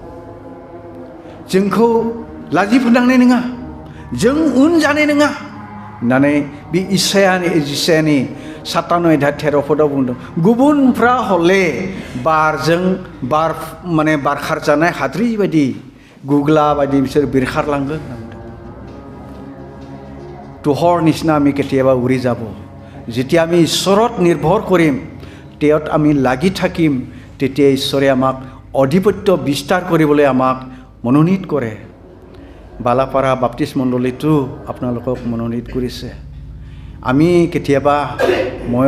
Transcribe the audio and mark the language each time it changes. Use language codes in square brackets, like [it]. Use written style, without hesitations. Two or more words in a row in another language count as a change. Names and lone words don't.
[brx] जोंखौ लाजि फोनांनाय नङा, जों उन जानाय नङा होननानै बे इसायानि 17 अध्याय 13 पदाव बुंदों गुबुनफ्रा हले बार माने बार खारजानाय हाद्रि बायदि गुग्ला बायदि बिसोर बिरखारलांगोन तुहर निचिना [as] আমি কেতিয়াবা উৰি যাব যেতিয়া আমি ঈশ্বৰত নিৰ্ভৰ কৰিম তেওঁত আমি লাগি থাকিম তেতিয়া ঈশ্বৰে আমাক অধিপত্য বিস্তাৰ কৰিবলৈ আমাক মনোনীত কৰে বালাপাৰা বাপ্তিস্ম মণ্ডলীটো আপোনালোকক মনোনীত কৰিছে আমি কেতিয়াবা মই